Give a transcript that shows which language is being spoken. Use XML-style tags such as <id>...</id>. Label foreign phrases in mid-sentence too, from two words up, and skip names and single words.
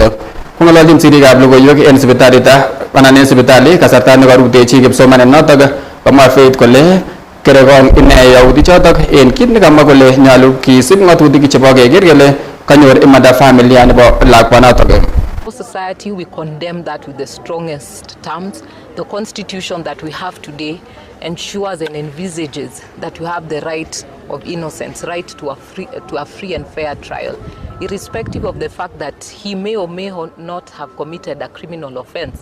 <kln>Kong'ololjin sirikab logoiwek en sipitali kasarta nekarutechi kipsomaniat notok komwa Faith kole kerekong ine yautichotok en kit nekamwa kole nyolu kisib ng'atutik chebo keker kele kanyor imanda familia nebo lakwanotok.</kln> <en>Society, we condemn that with the strongest terms. The constitution that we have today ensures and envisages that we have the right of innocence, right to a free and fair trial, irrespective of the fact that he may or may not have committed a criminal offense.</en>